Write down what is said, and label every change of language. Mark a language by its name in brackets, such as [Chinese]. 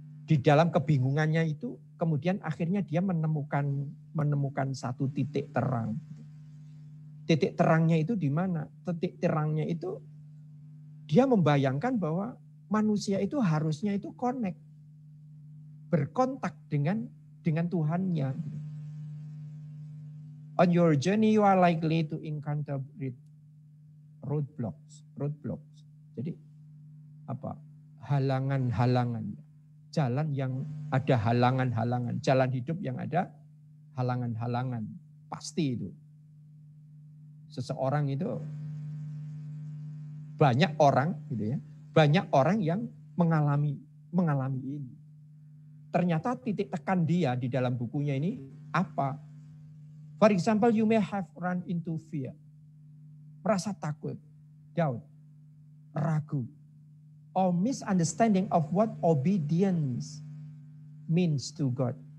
[Indonesian] Di dalam kebingungannya itu kemudian akhirnya dia menemukan satu titik terang. titik terangnya itu di mana? Titik terangnya itu dia membayangkan bahwa manusia itu harusnya itu connect, berkontak dengan Tuhannya. [English] On your journey you are likely to encounter roadblocks. [Indonesian] Jadi apa? Halangan-halangan. Jalan yang ada halangan-halangan, jalan hidup yang ada halangan-halangan. Pasti itu. Seseorang itu banyak orang gitu ya. Banyak orang yang mengalami ini. Ternyata titik tekan dia di dalam bukunya ini apa? [English] For example, you may have run into fear. [Indonesian] Merasa takut, [English] doubt, [Indonesian] ragu, [English] or misunderstanding of what obedience means to God.